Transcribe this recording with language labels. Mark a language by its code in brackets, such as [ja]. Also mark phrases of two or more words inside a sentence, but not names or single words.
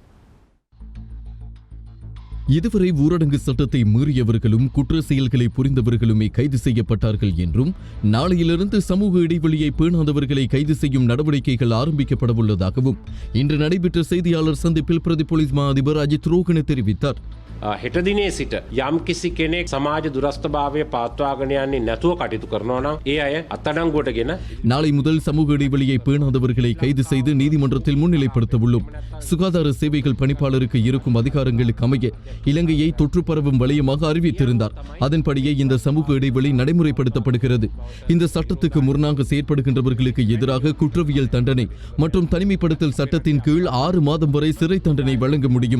[ta] இதுவரை ஊரடங்கு சட்டத்தை மீறியவர்களும் குற்ற செயல்களை புரிந்தவர்களுமே கைது செய்யப்பட்டார்கள் என்றும் நாளையிலிருந்து சமூக இடைவெளியை பேணாதவர்களை கைது செய்யும் நடவடிக்கைகள் ஆரம்பிக்கப்படவுள்ளதாகவும் இன்று நடைபெற்ற செய்தியாளர் சந்திப்பில் பிரதி போலீஸ் மா அதிபர் அஜித் ரோகன தெரிவித்தார். [si] හෙට දිනේ සිට යම් කිසි කෙනෙක් සමාජ දුරස්ථභාවය පවත්වාගෙන යන්නේ නැතුව කටයුතු කරනවා නම් ඒ අය අත්අඩංගුවටගෙන [ta] நாளை முதல் சமூக இடைவெளியை பேணாதவர்களை கைது செய்து நீதிமன்றத்தில் முன்னிலைப்படுத்த உள்ளோம். சுகாதார சேவைகள் பணிப்பாளருக்கு இருக்கும் அதிகாரங்களுக்கு அமைய இலங்கையை தொற்று பரவும் வலயமாக அறிவித்திருந்தார். அதன்படியே இந்த சமூக இடைவெளி நடைமுறைப்படுத்தப்படுகிறது. இந்த சட்டத்துக்கு முரணாக செயற்படுகின்றவர்களுக்கு எதிராக குற்றவியல் தண்டனை மற்றும் தனிமைப்படுத்தல் சட்டத்தின் கீழ் 6 மாதம் வரை சிறை தண்டனை வழங்க முடியும்.